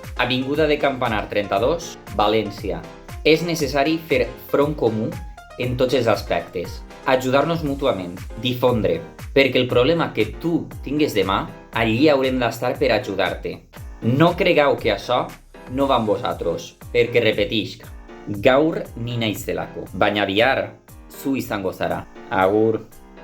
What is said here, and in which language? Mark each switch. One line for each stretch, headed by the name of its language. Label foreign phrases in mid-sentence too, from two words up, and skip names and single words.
Catalan: Avinguda de Campanar 32, València. És necessari fer front comú en tots els aspectes, ajudar-nos mútuament, difondre, perquè el problema que tu tingues demà, allí haurem d'estar per ajudar-te. No cregueu que això no va amb vosaltres, perquè repetisc,
Basque: gaur ni naizelako, baina bihar zu izango zara. Agur.